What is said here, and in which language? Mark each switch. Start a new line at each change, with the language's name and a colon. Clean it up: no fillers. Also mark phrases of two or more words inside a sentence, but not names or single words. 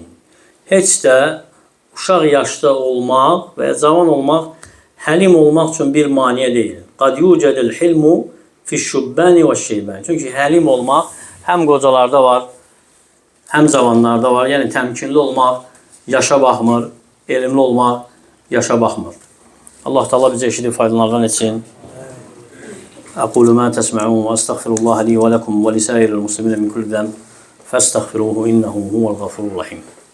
Azerbaijani: Heç də uşaq yaşda olmaq və cavan olmaq, həlim olmaq üçün bir maniyə deyil.
Arabic: قد يوجد الحلم في الشبان والشيب.
Azerbaijani: Çünki həlim olmaq həm qocalarda var, həm cavanlarda var. Yəni təmkinli olmaq yaşa baxmır, elmli olmaq yaşa baxmır. Allah Teala bizə eşidib faydalardan etsin.
Arabic: أقول ما تسمعون وأستغفر الله لي ولكم ولسائر المسلمين من كل ذنب فاستغفروه إنه هو الغفور الرحيم.